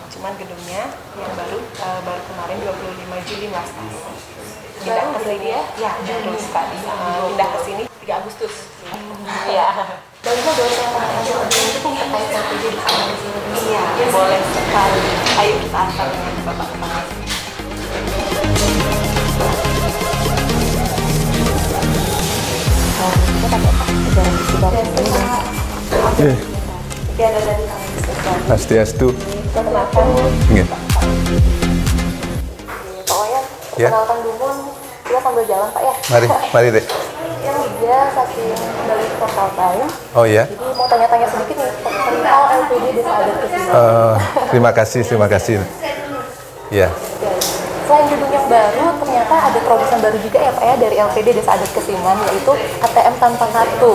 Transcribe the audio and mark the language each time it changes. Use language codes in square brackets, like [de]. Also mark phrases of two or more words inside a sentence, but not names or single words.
[id] Cuman gedungnya yang baru kemarin 25 Juli Mas. Pindah ke sini ya? Ya, baru sekali. Pindah ke sini 3 Agustus. Iya. Dan itu boleh saya tanyakan itu terkait LPD di sana? Iya, boleh sekali. Ayo kita antar dengan Bapak Kepala. Swastiastu. Nggih. Pak Wayan, perkenalkan dulu, kita sambil jalan Pak ya. Mari deh. Yang dia saking dari Portal Time. Oh ya. Jadi mau tanya-tanya sedikit nih tentang LPD Desa Adat Kesiman. Terima kasih. Ya. Selain gedung yang baru, ternyata ada terobosan baru juga ya Pak ya dari LPD Desa Adat Kesiman, yaitu ATM tanpa kartu.